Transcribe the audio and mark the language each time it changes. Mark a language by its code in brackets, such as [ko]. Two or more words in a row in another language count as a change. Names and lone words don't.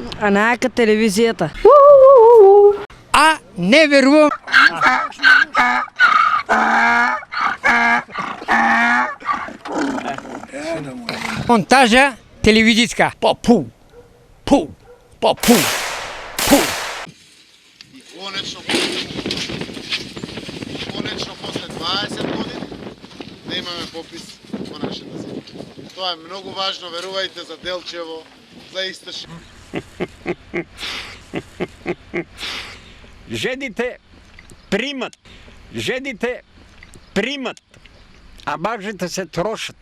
[mk] А најака телевизијата. А не верувам. Монтажа телевизијска. По-пу. Пу. По-пу. Пу. Конечно после 20 години да имаме попис во нашата земја. Тоа е многу важно, верувајте, за Делчево, за Истоши. Жените примат, а мажите се трошат.